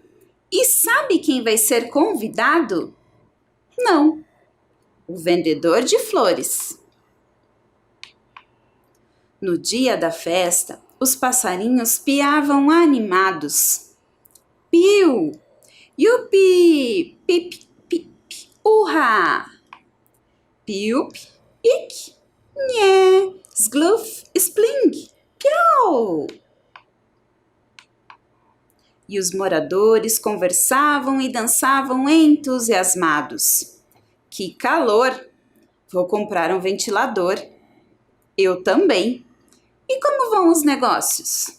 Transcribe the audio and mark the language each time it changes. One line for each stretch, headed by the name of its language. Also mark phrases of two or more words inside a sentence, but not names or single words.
Portuguese: E sabe quem vai ser convidado? Não. O vendedor de flores. No dia da festa, os passarinhos piavam animados. Piu! Yupi! Pip, pip, urra! Piup, ik, nhé, sgluf, spling, piau! E os moradores conversavam e dançavam entusiasmados. Que calor! Vou comprar um ventilador. Eu também. E como vão os negócios?